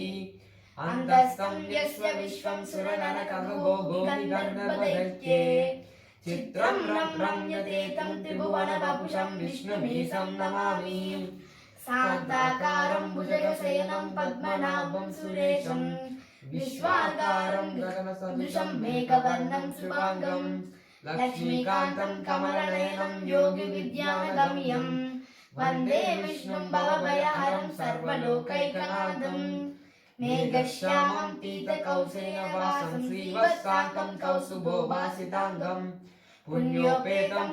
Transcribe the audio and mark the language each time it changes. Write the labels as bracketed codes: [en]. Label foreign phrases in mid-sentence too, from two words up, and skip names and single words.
[sa] అంతస్థం యస్య విశ్వం సురనరకగో గోవిగర్భదైత్యే. చిత్రం రమ్యతే తం త్రిభువన వపుషం విష్ణుమీశం నమామి. శాంతాకారం భుజగశయనం పద్మనాభం సురేశం विश्वाकारं गगनसदृशं मेघवर्णं शुभांगं लक्ष्मीकान्तं कमलनयनं योगिविद्यानगम्यं वन्दे विष्णुं भवभयहरं सर्वलोकैकनाथं मेघश्यामं पीतकौसेयवासं श्रीवत्साङ्कं कौस्तुभोभासिताङ्गं पुण्योपेतं